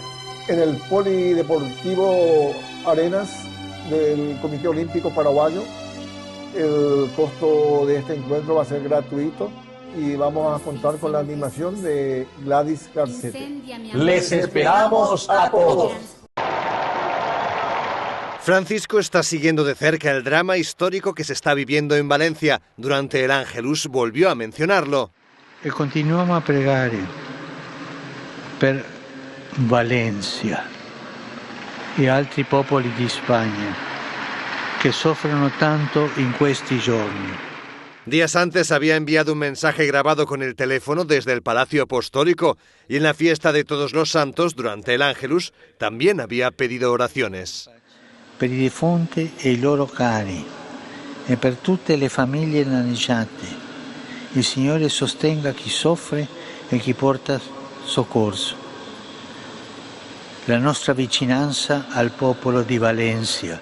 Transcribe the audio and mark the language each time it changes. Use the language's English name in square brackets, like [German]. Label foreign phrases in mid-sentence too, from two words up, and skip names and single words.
[Spanish] En el Polideportivo Arenas del Comité Olímpico Paraguayo, el costo de este encuentro va a ser gratuito y vamos a contar con la animación de Gladys Garcete. Les esperamos a todos. Francisco está siguiendo de cerca el drama histórico que se está viviendo en Valencia. Durante el Ángelus volvió a mencionarlo. [Italian] E continuiamo a pregare per Valencia e altri popoli di Spagna che soffrono tanto in questi giorni. [Spanish] Días antes había enviado un mensaje grabado con el teléfono desde el Palacio Apostólico y en la fiesta de Todos los Santos, durante el Ángelus, también había pedido oraciones. [Italian] Per i defunti e i loro cari e per tutte le famiglie danneggiate. Il Signore sostenga chi soffre e chi porta soccorso. La nostra vicinanza al popolo di Valencia.